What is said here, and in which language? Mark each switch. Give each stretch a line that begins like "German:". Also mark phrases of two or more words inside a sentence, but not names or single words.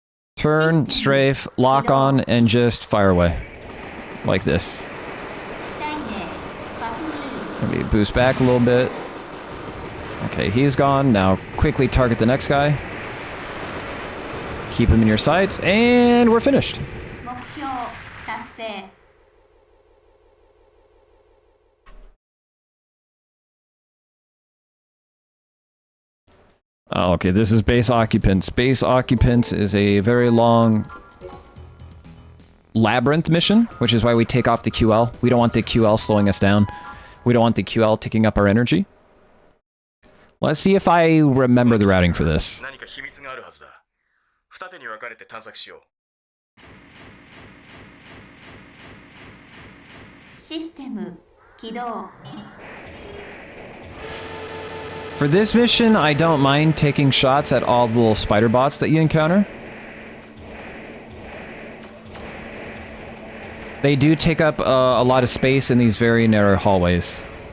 English: Turn, strafe, lock on, and just fire away. Like this. Let me boost back a little bit. Okay, he's gone. Now quickly target the next guy. Keep him in your sights, and we're finished.
Japanese: 目標達成
English: Oh, okay, this is Base Occupants. Base Occupants is a very long labyrinth mission, which is why we take off the QL. We don't want the QL slowing us down. We don't want the QL ticking up our energy. Let's see if I remember the routing for this.
Japanese: 何か秘密があるはずだ。二手に分かれて探索しよう。システム起動
English: For this mission, I don't mind taking shots at all the little spider bots that you encounter. They do take up a lot of space in these very narrow hallways.